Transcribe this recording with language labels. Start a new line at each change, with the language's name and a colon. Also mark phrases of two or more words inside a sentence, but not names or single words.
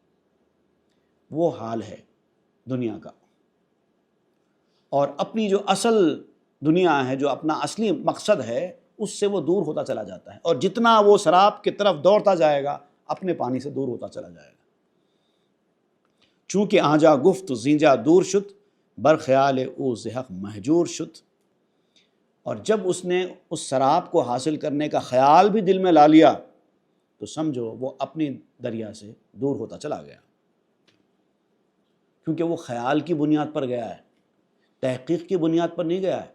Urdu: وہ حال ہے دنیا کا، اور اپنی جو اصل دنیا ہے، جو اپنا اصلی مقصد ہے، اس سے وہ دور ہوتا چلا جاتا ہے، اور جتنا وہ سراب کی طرف دوڑتا جائے گا اپنے پانی سے دور ہوتا چلا جائے گا۔
Persian: چونکہ آجا گفت زینجا دور شد، بر خیال او زحق مہجور شد۔
Urdu: اور جب اس نے اس سراب کو حاصل کرنے کا خیال بھی دل میں لا لیا تو سمجھو وہ اپنی دریا سے دور ہوتا چلا گیا، کیونکہ وہ خیال کی بنیاد پر گیا ہے، تحقیق کی بنیاد پر نہیں گیا ہے۔